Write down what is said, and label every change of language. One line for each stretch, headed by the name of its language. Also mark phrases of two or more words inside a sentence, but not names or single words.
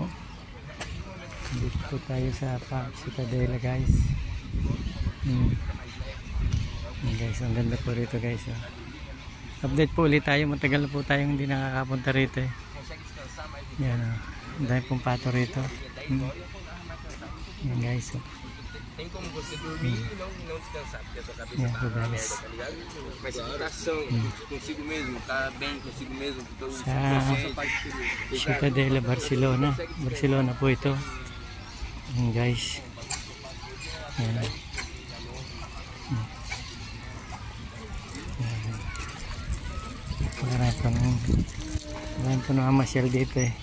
Filipino: Dito po tayo sa Park Citadela guys. Guys, ang ganda po rito guys. Update po ulit tayo. Matagal na po tayong hindi nakakapunta rito eh. Yan o. Ang dami pong pato rito. Yan guys.
Portuguese: Tem como você dormir e não descansar, porque a sua cabeça
Filipino: Yan
Portuguese: tá
Filipino: po
Portuguese: na merda,
Filipino: guys.
Portuguese: tá ligado? Mas se tu tá são consigo mesmo, tá bem consigo mesmo, então
Filipino: Sa Citadela, Barcelona. Barcelona po ito. Yan guys. Yan. Maraming po nakamasyal dito eh.